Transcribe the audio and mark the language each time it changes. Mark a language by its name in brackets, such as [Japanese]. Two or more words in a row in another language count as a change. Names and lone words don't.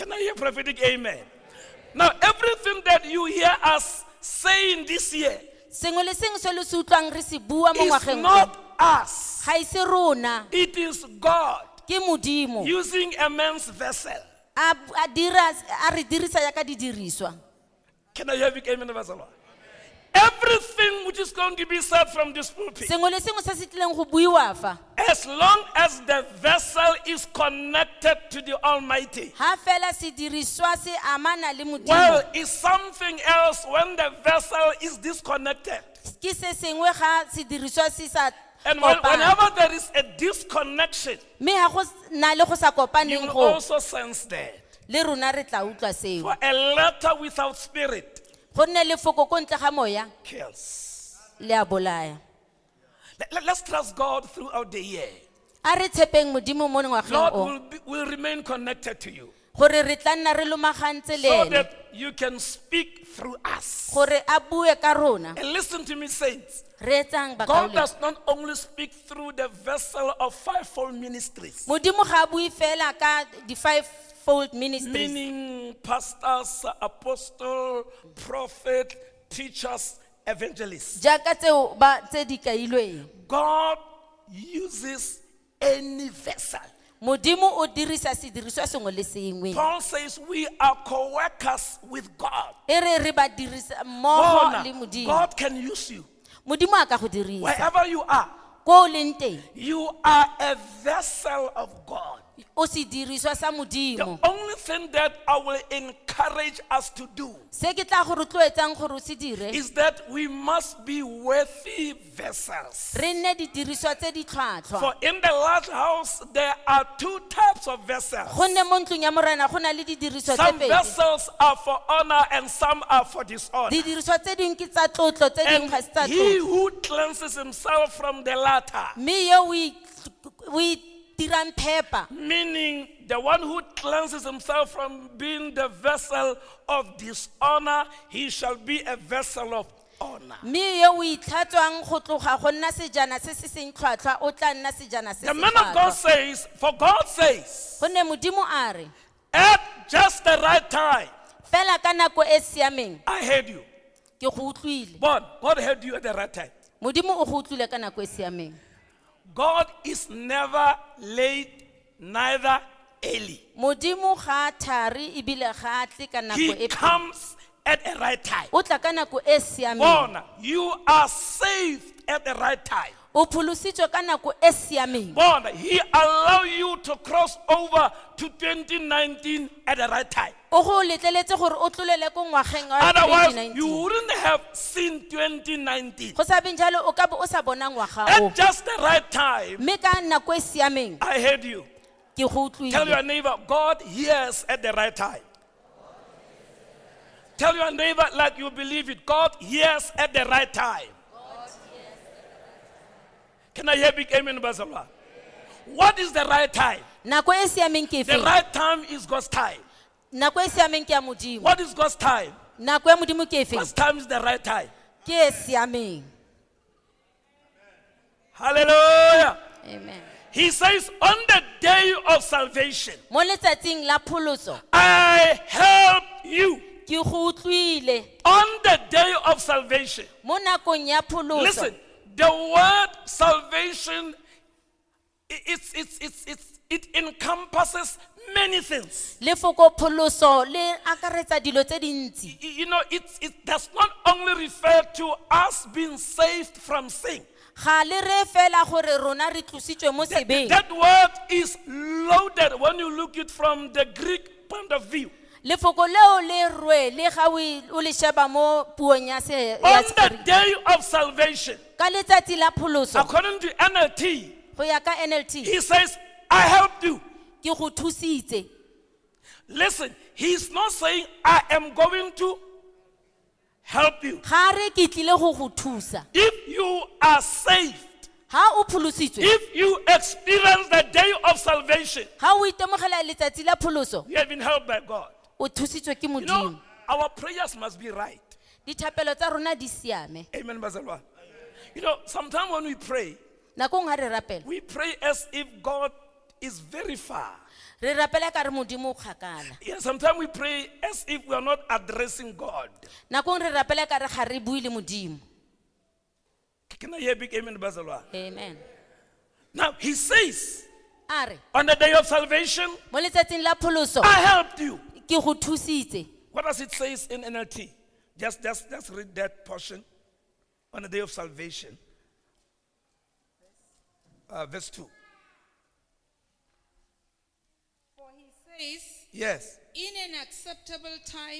[English] Can I hear prophetic amen? Now, everything that you hear us saying this year [Tswana] Sengwe le sengwe se le se utlwang re se bua mo [English] is [Tswana] ngwageng o, [English] not us. [Tswana] ga ise rona, [English] It is God [Tswana] ke Modimo. [English] using a man's vessel. [Tswana] A re dirisa jaaka didiriswa. [English] Can I hear big amen? Everything which is going to be said from this pulpit, [Tswana] Sengwe le sengwe se se tlileng go buiwa fa, [English] as long as the vessel is connected to the Almighty, [Tswana] ha fela sediriswa se amana le [English] well, [Tswana] Modimo, [English] it's something else when the vessel is disconnected. [Tswana] ke se sengwe ga sediriswa se sa [English] And [Tswana] kopana. [English] whenever there is a disconnection, [Tswana] Mme ha go na le go sa [English] you [Tswana] kopaneng [English] will [Tswana] go, [English] also sense that. [Tswana] le rona re tla utlwa seo. [English] For a letter without spirit [Tswana] Go nne lefoko ko ntle ga moya [English] kills. [Tswana] le a bolaya. [English] Let's trust God throughout the year. [Tswana] A re tshepeng Modimo mo ngwageng [English] Lord [Tswana] o, [English] will remain connected to you [Tswana] gore re tla nna re lomagantse le [English] so [Tswana] ene, [English] that you can speak through us. [Tswana] gore a bue ka rona. [English] And listen to me, saints. [Tswana] Re etsang [English] God [Tswana] bakauleng. [English] does not only speak through the vessel of fivefold ministries, [Tswana] Modimo ga a bue fela ka di [English] fivefold ministries, meaning pastors, apostle, prophet, teachers, evangelists. [Tswana] jaaka tseo ba tse di kailweng. [English] God uses any vessel. [Tswana] Modimo o dirisa sediriswa sengwe le sengwe. [English] Paul says we are co-workers with God. [Tswana] E re ba dirisa mmogo le Bona, Modimo. [English] God can use you [Tswana] Modimo a ka go dirisa. [English] wherever you are. [Tswana] Ko o leng teng, [English] You are a vessel of God. [Tswana] o sediriswa sa [English] The [Tswana] Modimo. [English] only thing that I will encourage us to do [Tswana] Se ke tla go rotloetsang gore o se dire, [English] is that we must be worthy vessels. [Tswana] re nne didiriswa tse di tlhwatlhwa. [English] For in the large house, there are two types of vessels. [Tswana] Gonne mo ntlong ya morena go na le didiriswa tse [English] Some [Tswana] pedi. [English] vessels are for honor and some are for dishonor. [Tswana] Didiriswa tse dingwe ke tsa tlotlo, tse dingwe [English] And [Tswana] ga se tsa [English] he [Tswana] tlotlo. [English] who cleanses himself from the latter, [Tswana] Mme yo o itirang phepa, [English] meaning the one who cleanses himself from being the vessel of dishonor, he shall be a vessel of honor. [Tswana] mme yo o itlhatswang go tloga go nna sejana se se seng tlhwatlhwa o tla nna sejana se se [English] The man of God [Tswana] tlhwatlhwa. [English] says, for God says, [Tswana] Gonne Modimo a re, [English] at just the right time, [Tswana] fela ka nako e siameng [English] I heard you. [Tswana] ke go utlwile. [English] But God heard you at the right time. [Tswana] Modimo o go utlwile ka nako e siameng. [English] God is never late, neither early. [Tswana] Modimo ga a thari ebile ga a tle ka nako [English] He [Tswana] e pedi. [English] comes at the right time. [Tswana] O tla ka nako e siameng. Bona, [English] you are saved at the right time. [Tswana] O pholositswe ka nako e siameng. Bona, [English] He allow you to cross over to 2019 at the right time. [Tswana] O go letleletse gore o tlolele ko ngwageng wa [English] Otherwise, you [Tswana] 2019. [English] wouldn't have seen 2019. [Tswana] Go sa beng jalo o ka bo o sa bona ngwaga o. [English] At just the right time, [Tswana] Mme ka nako e siameng [English] I heard you. [Tswana] ke go [English] Tell your [Tswana] utlwile. [English] neighbor, God hears at the right time. Tell your neighbor like you believe it. God hears at the right time. Can I hear big amen, Basala? What is the right time? [Tswana] Nako e siameng ke [English] The [Tswana] efe? [English] right time is God's time. [Tswana] Nako e siameng ke ya Modimo. [English] What is God's time? [Tswana] Nako ya Modimo ke efe? [English] God's time is the right time. [Tswana] Ke e siameng. [English] Hallelujah. Amen. He says, on the day of salvation, [Tswana] Mo letsatsing la pholoso [English] I help you. [Tswana] ke go utlwile. [English] On the day of salvation. [Tswana] Mo nakong ya pholoso. [English] Listen, the word salvation, it encompasses many things. [Tswana] Lefoko pholoso le akaretsa dilo tse dintsi. [English] You know, it does not only refer to us being saved from sin. [Tswana] Ga le re fela gore rona re tlositswe mo sebeng. [English] That word is loaded when you look it from the Greek point of view. [Tswana] Lefoko leo le rwe le ga o le sheba mo puong ya se [English] On [Tswana] ya [English] the [Tswana] Segriki. [English] day of salvation, [Tswana] Ka letsatsi la pholoso [English] according to NLT, [Tswana] go ya ka NLT [English] he says, I helped you. [Tswana] ke go thusitse. [English] Listen, he's not saying, I am going to help you. [Tswana] Ga re ke tlile go go thusa. [English] If you are saved, [Tswana] ha o pholositswe [English] if you experience the day of salvation, [Tswana] ha o itemogela letsatsi la pholoso [English] you have been helped by God. [Tswana] o thusitswe ke [English] You know, [Tswana] modimo [English] our prayers must be right. [Tswana] dithapelo tsa rona di siame [English] Amen, Bazalwa. You know, sometimes when we pray, [Tswana] nakong ha re rapela [English] we pray as if God is very far. [Tswana] re rapela ka re modimo o kgakala [English] Yeah, sometimes we pray as if we are not addressing God. [Tswana] nakong re rapela ka re ga re bue le modimo [English] Can I hear a big amen, Bazalwa? amen Now, he says, [Tswana] a re [English] on the day of salvation, [Tswana] mo letsatsing la pholoso [English] I helped you. [Tswana] ke go thusitse [English] What does it say in NLT? Just read that portion. On the day of salvation. Verse 2. For he says, Yes. in an acceptable time,